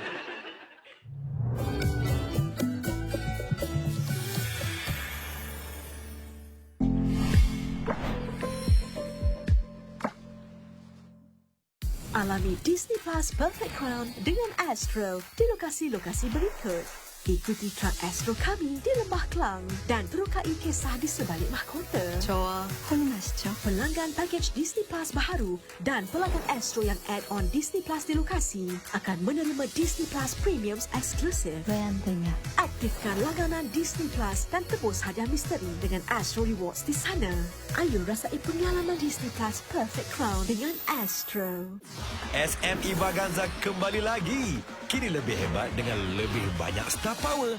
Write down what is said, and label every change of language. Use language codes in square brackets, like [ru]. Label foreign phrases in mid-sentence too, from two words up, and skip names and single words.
[ms] Alami Disney Plus Perfect Crown dengan Astro di lokasi-lokasi berikut. Ikuti truk Astro kami di Lembah Kelang dan terokai kisah di sebalik mahkota. [ko] 저와 혼인하시죠? [ms] Pelanggan pakej Disney Plus baharu dan pelanggan Astro yang add-on Disney Plus di lokasi akan menerima Disney Plus Premiums eksklusif. [ko] 왜 안 되냐? [ms] Aktifkan langganan Disney Plus dan tebus hadiah misteri dengan Astro Rewards di sana. Ayo rasai pengalaman Disney Plus Perfect Crown dengan Astro. SME Vaganza kembali lagi. Kini lebih hebat dengan lebih banyak [en] star power.